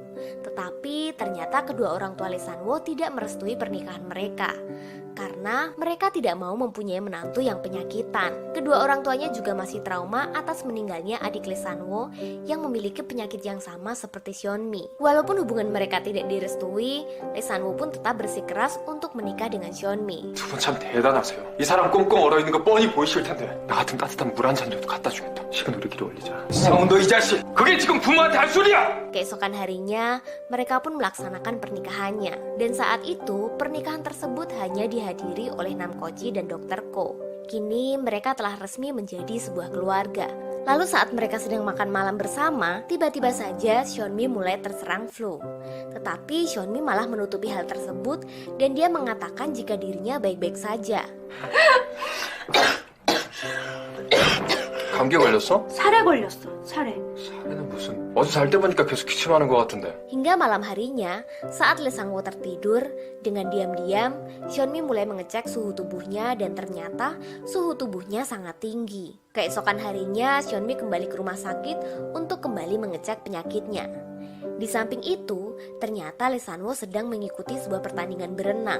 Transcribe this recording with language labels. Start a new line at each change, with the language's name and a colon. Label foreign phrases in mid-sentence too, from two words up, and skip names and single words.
Indonesian: Tetapi ternyata kedua orang tua Lee Sang-woo tidak merestui pernikahan mereka karena mereka tidak mau mempunyai menantu yang penyakitan. Kedua orang tuanya juga masih trauma atas meninggalnya adik Lee Sang-woo yang memiliki penyakit yang sama seperti Hyunmi. Walaupun hubungan mereka tidak direstui, Lee Sang-woo pun tetap bersikeras untuk menikah dengan Hyunmi.
Korean: 두 분 참 대단하세요. 이 사람 꽁꽁 얼어있는 거 뻔히 보이실 텐데 나 같은 따뜻한 물 한 잔이라도 갖다 주겠다. 식은 우리끼리 올리자. 상훈 너 이 자식! 그게 지금 부모한테 할 소리야!
Indonesian: Keesokan harinya, mereka pun melaksanakan pernikahannya. Dan saat itu, pernikahan tersebut hanya dihadiri oleh Nam Ko-ji dan Dr. Ko. Kini mereka telah resmi menjadi sebuah keluarga. Lalu saat mereka sedang makan malam bersama, tiba-tiba saja Hyunmi mulai terserang flu. Tetapi Hyunmi malah menutupi hal tersebut dan dia mengatakan jika dirinya baik-baik saja.
Korean: 감기 걸렸어? 살에 걸렸어. 살에. 사례는 무슨 어제 잘 때 보니까 계속 기침하는 것 같은데.
Indonesian: Hingga malam harinya, saat Lee Sang-woo tertidur, dengan diam-diam, Hyun-mi mulai mengecek suhu tubuhnya dan ternyata suhu tubuhnya sangat tinggi. Keesokan harinya, Hyun-mi kembali ke rumah sakit untuk kembali mengecek penyakitnya. Di samping itu, ternyata Lee San-woo sedang mengikuti sebuah pertandingan berenang.